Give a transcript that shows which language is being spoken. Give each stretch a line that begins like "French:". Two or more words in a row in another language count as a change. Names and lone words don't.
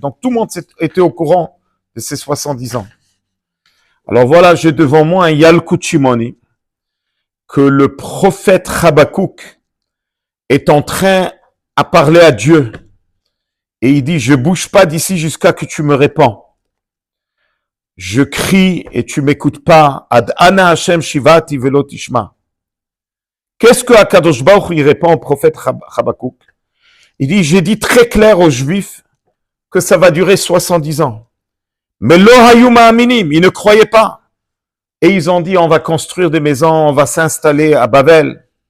French: Donc tout le monde était au courant de ces 70 ans. Alors voilà, j'ai devant moi un Yalkut Shimoni que le prophète Habakkuk est en train à parler à Dieu. Et il dit, je bouge pas d'ici jusqu'à que tu me réponds. Je crie et tu m'écoutes pas.
Hebrew: עד אנה השם שועתי ולא תשמע.
French: Qu'est-ce que
Hebrew: הקדוש ברוך הוא
French: répond au prophète Habakkuk? Il dit, j'ai dit très clair aux Juifs que ça va durer 70 ans. Mais
Hebrew: לא היו מאמינים,
French: ils ne croyaient pas. Et ils ont dit, on va construire des maisons, on va s'installer à Babel.